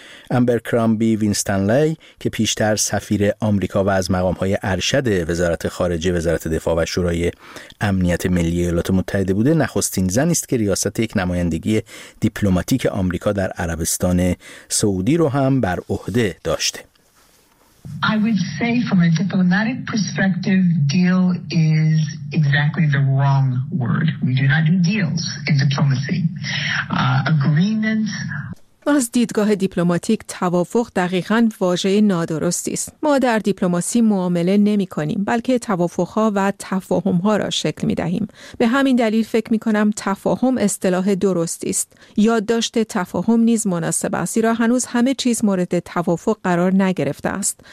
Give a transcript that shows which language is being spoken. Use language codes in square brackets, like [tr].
[fa] امبر کرامبی وینستنلی که پیشتر سفیر آمریکا و از مقام‌های ارشد وزارت خارجه، وزارت دفاع و شورای امنیت ملی ایالات متحده بوده، نخستین زن است که ریاست یک نمایندگی دیپلماتیک آمریکا در عربستان سعودی رو هم بر عهده داشته. [en] I would say from a diplomatic perspective, deal is exactly the wrong word. We do not do deals in diplomacy. Agreements. [fa] از دیدگاه دیپلماتیک توافق دقیقاً واژه نادرستی است. ما در دیپلماسی معامله نمی کنیم، بلکه توافقها و تفاهمها را شکل می دهیم. به همین دلیل فکر می کنم تفاهم اصطلاح درستی است. یادداشت تفاهم نیز مناسب است، زیرا هنوز همه چیز مورد توافق قرار نگرفته است.